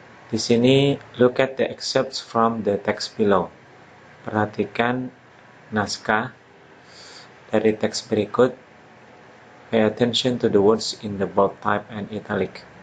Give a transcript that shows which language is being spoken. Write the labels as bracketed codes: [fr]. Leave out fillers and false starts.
[id] Di sini [en] look at the excerpts from the text below. [id] Perhatikan naskah dari teks berikut. [en] Pay attention to the words in the bold type and italic.